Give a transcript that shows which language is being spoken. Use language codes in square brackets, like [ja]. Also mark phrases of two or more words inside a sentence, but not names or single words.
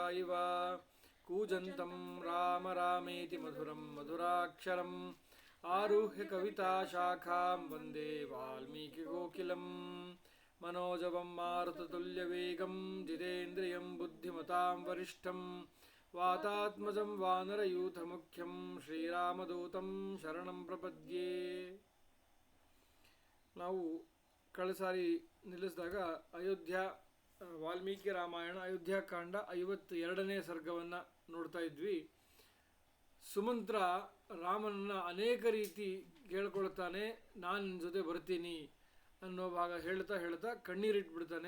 [sa] ಇವ ಕೂಜಂತಂ ರಾಮ ರಾಮೇತಿ ಮಧುರಂ ಮಧುರಾಕ್ಷರಂ ಆರುಹ್ಯ ಕವಿತಾ ಶಾಖಾಂ ವಂದೇ ವಾಲ್ಮೀಕಿ ಗೋಕಿಲಂ ಮನೋಜವಂ ಮಾರುತತುಲ್ಯವೇಗಂ ಜಿತೇಂದ್ರಿಯಂ ಬುದ್ಧಿಮತಾಂ ವರಿಷ್ಠಂ ವಾತಾತ್ಮಜಂ ವಾನರಯೂಥಮುಖ್ಯಂ ಶ್ರೀರಾಮದೂತಂ ಶರಣಂ ಪ್ರಪದ್ಯೆ. [kn] ನಾವು ಕಳೆದ ಸಾರಿ ನಿಲ್ಲಿಸಿದಾಗ ಅಯೋಧ್ಯ ವಾಲ್ಮೀಕಿ ರಾಮಾಯಣ ಅಯೋಧ್ಯಾಕಾಂಡ 52ನೇ ಸರ್ಗವನ್ನು ನೋಡ್ತಾ ಇದ್ವಿ. ಸುಮಂತ್ರ ರಾಮನನ್ನು ಅನೇಕ ರೀತಿ ಕೇಳ್ಕೊಳ್ತಾನೆ, ನಾನು ನಿನ್ನ ಜೊತೆ ಬರ್ತೀನಿ ಅನ್ನೋ ಭಾಗ ಹೇಳ್ತಾ ಕಣ್ಣೀರಿಟ್ಬಿಡ್ತಾನೆ.